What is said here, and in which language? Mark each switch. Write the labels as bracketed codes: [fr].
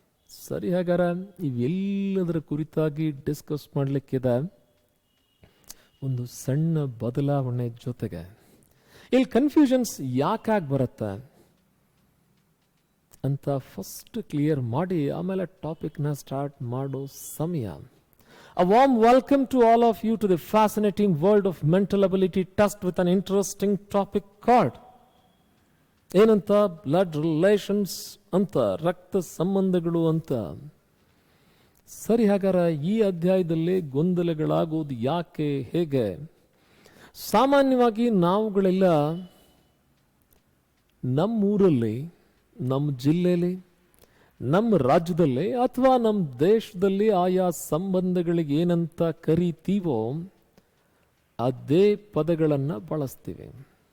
[kn] ಸರಿ, ಹಾಗಾರ ಇವೆಲ್ಲದರ ಕುರಿತಾಗಿ ಡಿಸ್ಕಸ್ ಮಾಡಲಿಕ್ಕಿದೆ ಒಂದು ಸಣ್ಣ ಬದಲಾವಣೆ ಜೊತೆಗೆ. ಇಲ್ಲಿ ಕನ್ಫ್ಯೂಷನ್ಸ್ ಯಾಕಾಗಿ ಬರುತ್ತೆ ಅಂತ ಫಸ್ಟ್ ಕ್ಲಿಯರ್ ಮಾಡಿ ಆಮೇಲೆ ಟಾಪಿಕ್ನ ಸ್ಟಾರ್ಟ್ ಮಾಡೋ ಸಮಯ. [en] A warm welcome to all of you to the fascinating world of mental ability test with an interesting topic called [kn] ಏನಂತ? ಬ್ಲಡ್ ರಿಲೇಷನ್ಸ್ ಅಂತ, ರಕ್ತ ಸಂಬಂಧಗಳು ಅಂತ. ಸರಿ, ಹಾಗಾರ ಈ ಅಧ್ಯಾಯದಲ್ಲಿ ಗೊಂದಲಗಳಾಗೋದು ಯಾಕೆ, ಹೇಗೆ? ಸಾಮಾನ್ಯವಾಗಿ ನಾವುಗಳೆಲ್ಲ ನಮ್ಮೂರಲ್ಲಿ, ನಮ್ಮ ಜಿಲ್ಲೆಯಲ್ಲಿ, ನಮ್ಮ ರಾಜ್ಯದಲ್ಲಿ ಅಥವಾ ನಮ್ಮ ದೇಶದಲ್ಲಿ ಆಯಾ ಸಂಬಂಧಗಳಿಗೆ ಏನಂತ ಕರಿತೀವೋ ಅದೇ ಪದಗಳನ್ನು ಬಳಸ್ತೀವಿ.